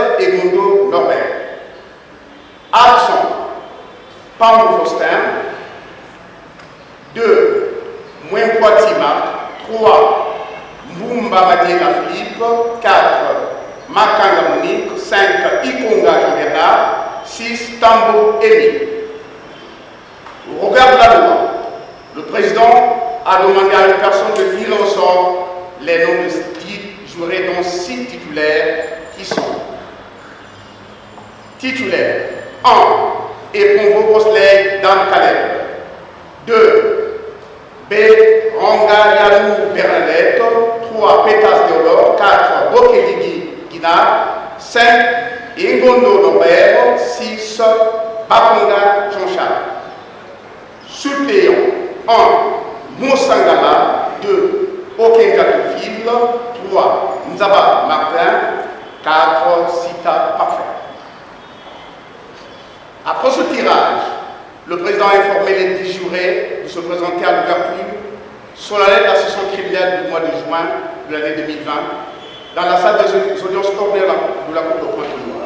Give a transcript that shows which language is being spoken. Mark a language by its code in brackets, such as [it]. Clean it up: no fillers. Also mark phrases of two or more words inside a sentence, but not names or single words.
[fr] Emundo Norbert. Absent, Pambou Faustin, 2. Mouempoiti Marc, 3. Mboumba Madiena Philippe, 4. Makanga Monique, 5. Ikonga Jean-Bernard, 6. Tambo Émile. Au regard de la loi, le président a demandé à une personne de tirer au sort les noms de 10 jurés, dont 6 titulaires qui sont titulaires 1. et Ponvo Osley Dan Caleb. 2. B. Ranga Yanou Bernadette. 3. Pétas Théodore. 4. Bokeligi Guinard. 5. Ingondo Norbert. 6. Bakonga Jean-Charles. Suppléant 1. Moussangama. 2. Okengatoufil. 3. Nzaba Martin. 4. Sita Parfait. Après ce tirage, le président a informé les 10 jurés de se présenter à l'ouverture solennelle de la session criminelle du mois de juin de l'année 2020 dans la salle des audiences ordinaires de la Cour de Pointe-Noire.